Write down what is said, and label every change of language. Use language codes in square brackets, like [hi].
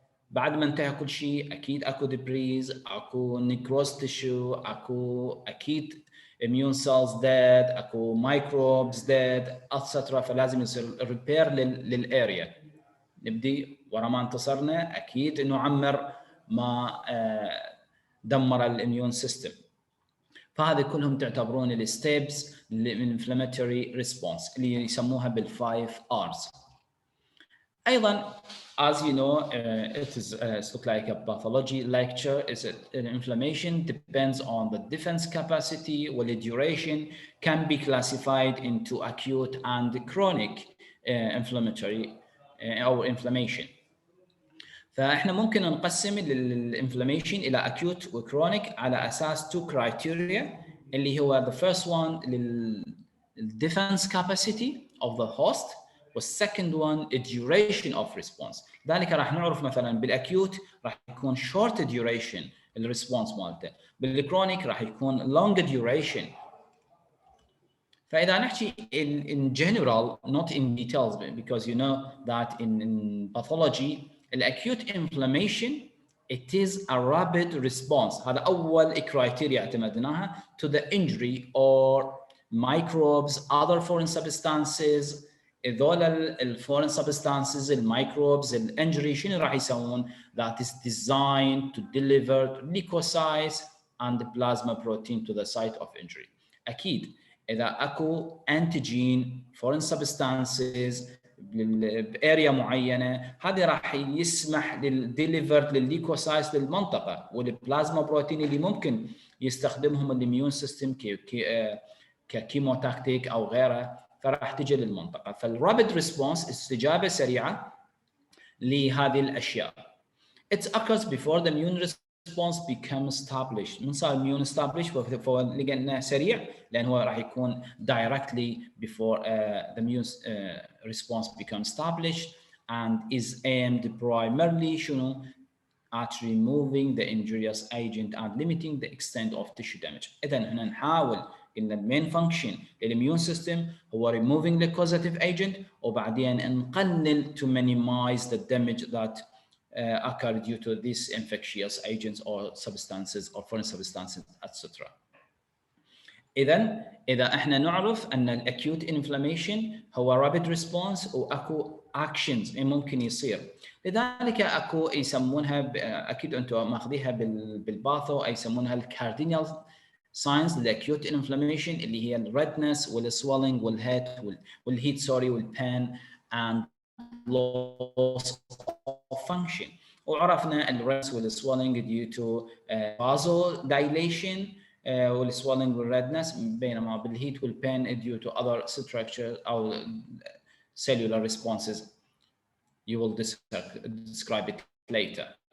[ar] بعد ما انتهى كل شيء اكيد اكو دبريز، اكو نيكروز تيشو، اكو اكيد [en] immune cells dead، [ar] اكو مايكروبز dead اتسترا، فلازم يصير ريبير للاريا. نبدي ورا ما انتصرنا اكيد نعمر ما دمر الاميون سيستم. فهذه كلهم تعتبرون الستيبس من الانفلاماتوري ريسبونس اللي يسموها بالفايف ارز. ايضا [en] as you know, it looks like a pathology lecture. Is it an inflammation depends on the defense capacity, while the duration can be classified into acute and chronic inflammatory or inflammation. [ar] فاحنا ممكن نقسم الانفلاميشن الى acute وكرونيك على اساس two criteria اللي هو [en] the first one defense capacity of the host، [ar] وال [en] second one a duration of response. [ar] ذلك راح نعرف مثلا بالاكيوت راح يكون [en] short duration [ar] الريسبونس مالته، بالكرونيك راح يكون [en] long duration. [ar] فاذا نحكي [en] in general not in details because you know that in pathology acute inflammation it is a rapid response. [ar] هذا اول كرايتيريا اعتمدناها [en] to the injury or microbes other foreign substances. [ar] هذول الفورين سبستانسز الميكروبز الانجري شنو راح يسوون؟ [en] that is designed to deliver leukocytes and plasma protein to the site of injury. [ar] اكيد اذا اكو انتيجين فورين سبستانسز باريا معينه، هذه راح يسمح للديليفرد للليكوسايتس للمنطقه، والبلازما بروتين اللي ممكن يستخدمهم الاميون سيستم ككيموتاكتيك او غيره، فراح تجي للمنطقه. فالرابيد ريسبونس استجابه سريعه لهذه الاشياء. [en] It occurs before the immune response becomes established. [ar] من صار [en] immune established [ar] فلقينا سريع لان هو راح يكون [en] directly before the immune response becomes established and is aimed primarily [ar] شنو؟ [en] at removing the injurious agent and limiting the extent of tissue damage. [ar] إذا هنا نحاول إن المين فانكشن للإميون سيستم هو [en] removing the causative agent، [ar] وبعدين نقلل [en] to minimize the damage that occur due to these infectious agents or substances or foreign substances etc. [ar] إذا إحنا نعرف أن الأكيوت إنفلاميشن هو [en] rapid response [ar] وأكو actions ممكن يصير، لذلك أكو يسمونها أكيد أنتم ماخذيها بالباثو يسمونها الكاردينال signs للأكيوت إنفلاميشن اللي هي الredness والswelling والheat والpain [en] and loss of function. [ar] وعرفنا الredness والswelling [en] due to vasodilation [ar] والswelling والredness، بينما بالheat والpain [en] due to other structures [ar] أو [en] cellular responses. You will describe it later.